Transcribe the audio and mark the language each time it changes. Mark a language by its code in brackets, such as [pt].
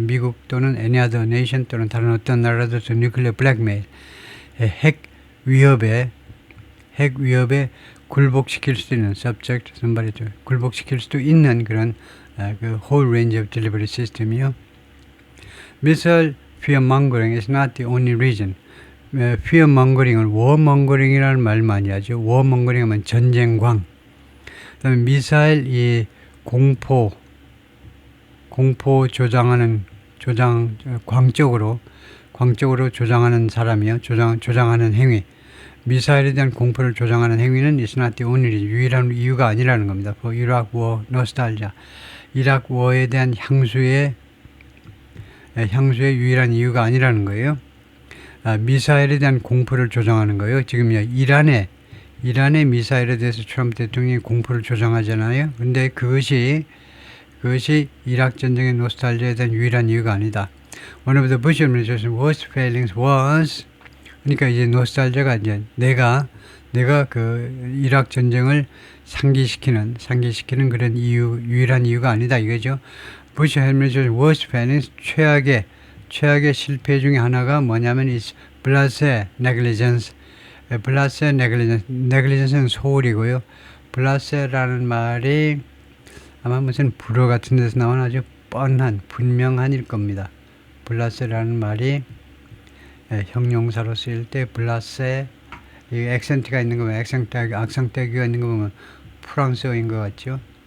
[ko] 미국 또는 [en] any other nation [ko] 또는 다른 어떤 나라도 [en] nuclear blackmail, [ko] 핵 위협에 굴복시킬 수 있는 [en] subject somebody to, [ko] 굴복시킬 수도 있는 그런 그 [en] whole range of delivery system [ko] 이요. [en] Missile fearmongering is not the only reason. [ko] fearmongering을 warmongering이라는 말 많이 하죠. warmongering 하면 전쟁광. 그다음에 미사일 이 공포 광적으로 조장하는 사람이요. 조장하는 행위. 미사일에 대한 공포를 조장하는 행위는 [en] is not the only reason. [ko] 유일한 이유가 아니라는 겁니다. [en] For Iraq War nostalgia. [ko] 이락 워에 대한 향수의 유일한 이유가 아니라는 거예요. 미사일에 대한 공포를 조장하는 거예요. 지금요. 이란의 미사일에 대해서 트럼프 대통령이 공포를 조장하잖아요. 근데 그것이 이락 전쟁의 노스탈지아에 대한 유일한 이유가 아니다. [en] One of the Bush administration worst failings was, [ko] 그러니까 이제 노스탈지아가 이제 내가 그 이락 전쟁을 상기시키는 그런 유일한 이유가 아니다 이거죠. [en] Bush administration worst failings, [ko] 최악의 실패 중에 하나가 뭐냐면 [en] is blase negligence. [ko] 블라세 네글리전스는 소홀이고요. 블라세라는 말이 아마 무슨 불어 같은 데서 나온 아주 분명한일 겁니다. 블라세라는 말이 형용사로 쓰일 때 블라세, 이 액센트가 있는 거 보면 악상떼기가 있는 거 보면 프랑스어인 것 같죠.